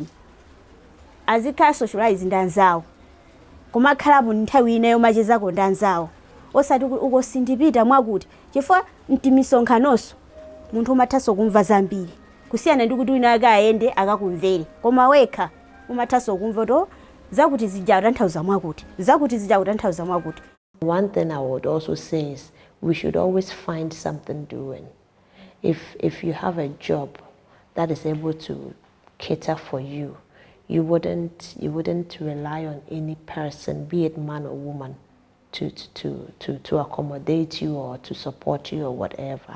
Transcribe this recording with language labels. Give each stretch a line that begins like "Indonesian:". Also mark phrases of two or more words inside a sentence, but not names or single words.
Nyanja: Azikhala socialize ndi anzawo kumakhalapo nthawi inayo machezako ndi anzawo osati uko sindipita mwakuti chifukwa mtimisonkhanoso munthu umathaso kumva zambiri kusiyana ndi kuti wina akayende akakumvere koma wekha umathaso kumva to zakuti zija kutanthauza mwakuti zakuti zija kutanthauza mwakuti.
English: One thing I would also say is we should always find something doing. If you have a job that is able to cater for you, you wouldn't rely on any person, be it man or woman, to accommodate you or to support you or whatever.